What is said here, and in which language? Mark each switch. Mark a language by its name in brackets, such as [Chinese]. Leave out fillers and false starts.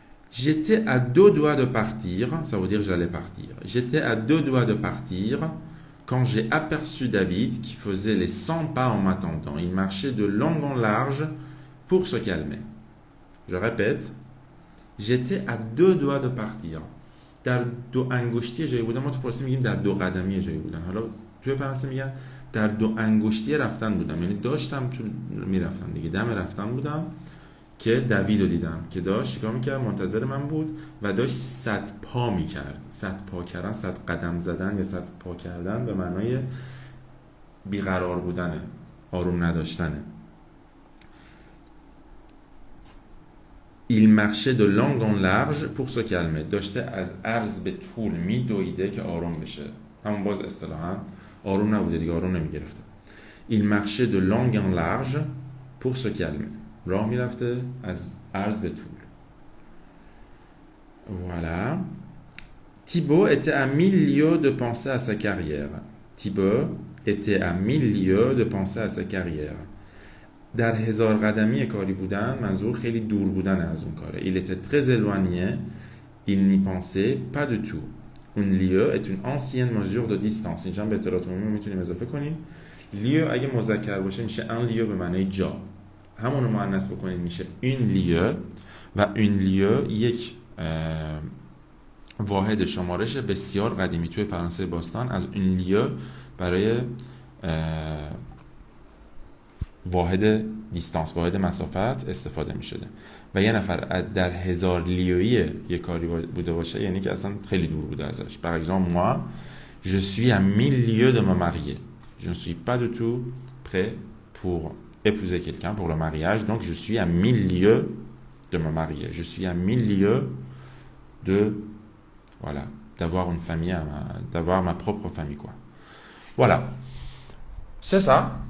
[French] J'étais à 2 doigts de partir. Ça veut dire j'allais partir. J'étais à 2 doigts de partir quand j'ai aperçu David qui faisait les 100 pas en m'attendant. Il marchait de long en large pour se calmer. Je répète. J'étais à 2 doigts de partir. [Persian] در دو انگشتی جایی بودم. ما تو فارسی میگیم در دو قدمی جایی بودن. حالا توی فرانسه میگن در دو انگشتی رفتن بودم. یعنی داشتم تو میرفتم دیگه. دم رفتن بودم که دوید رو دیدم که داشت چیکار میکرد؟ منتظر من بود و داشت 100 پا میکرد. 100 پا کردن، 100 قدم زدن یا 100 پا کردن به معنای بیقرار بودنه، آروم نداشتنه. [French] Il marchait de long en large pour se calmer. [Persian] داشته از عرض به طول میدویده که آروم بشه. همون باز اصطلاحاً آروم نبوده دیگه، آروم نمیگرفته. [French] Il marchait de long en large pour se calmer. [Persian] راه میرفته از عرض به طول. [French] Voilà. Thibaut était à 1000 lieues de penser à sa carrière. Thibaut était à 1000 lieues de penser à sa carrière. [Persian] در هزار قدمی کاری بودن منظور خیلی دور بودن از اون کاره. [French] Il était très éloigné. Il n'y pensait pas du tout. Une lieue est une ancienne mesure de distance. [Persian] اینجا به اطلاعات عمومی میتونیم اضافه کنیم. لیو اگه مذکر باشه میشه un lieu به معنی جا. همون رو مؤنث بکنید میشه une lieue و une lieue یک واحد شمارش بسیار قدیمی توی فرانسه باستان از une lieue برای واحد دیستانس، واحد مسافت استفاده می شده و یه نفر در هزار لیویی یه کاری بوده باشه یعنی که اصلا خیلی دور بوده ازش. [French] Par exemple, moi, je suis à 1000 lieues de me marier. Je ne suis pas du tout prêt pour épouser quelqu'un pour le mariage, donc je suis à 1000 lieues de me marier. Je suis à 1000 lieues de, voilà, d'avoir une famille, d'avoir ma propre famille, quoi. Voilà. C'est ça.